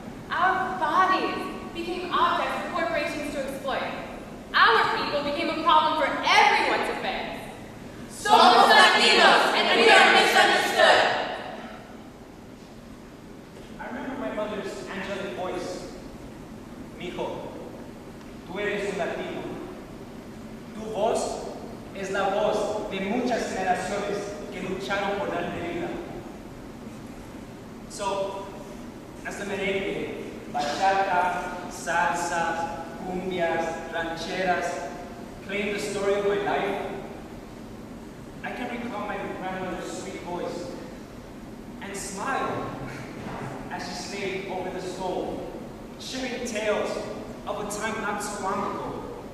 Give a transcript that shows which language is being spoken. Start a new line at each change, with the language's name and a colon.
English: Our bodies became objects for corporations to exploit. Our people became a problem for everyone to fix. Somos Latinos, and we are misunderstood. I remember my mother's angelic voice.
Spanish: Mijo, tú eres un latino. Tu voz es la voz de muchas generaciones que lucharon por darte vida.
English: So, as the merengue, bachata, salsa, cumbias, rancheras claim the story of my life, I can recall my grandmother's sweet voice and smile as she slaved over the stove, sharing tales of a time not so long ago.